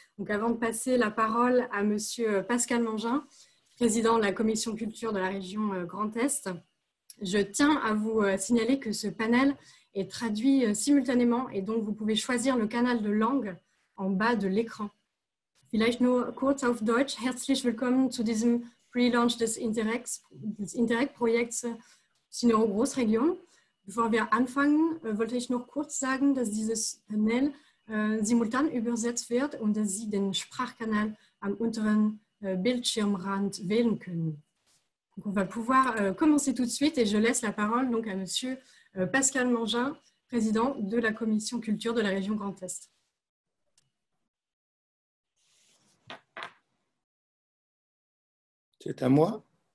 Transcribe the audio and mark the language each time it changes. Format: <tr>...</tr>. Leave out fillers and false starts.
<fr>Donc avant de passer la parole à Monsieur Pascal Mangin, président de la Commission Culture de la région Grand Est, je tiens à vous signaler que ce panel est traduit simultanément et donc vous pouvez choisir le canal de langue en bas de l'écran.</fr> <de>Vielleicht nur kurz auf Deutsch. Herzlich willkommen zu diesem Pre-Launch des Interreg-Projekts Cineuro Großregion. Bevor wir anfangen, wollte ich noch kurz sagen, dass dieses Panel simultan übersetzt wird und dass Sie den Sprachkanal am unteren Bildschirmrand wählen können.</de> <fr>Donc on va pouvoir commencer tout de suite et je laisse la parole donc à Monsieur Pascal Mangin, président de la Commission Culture de la région Grand Est. C'est à moi.</fr>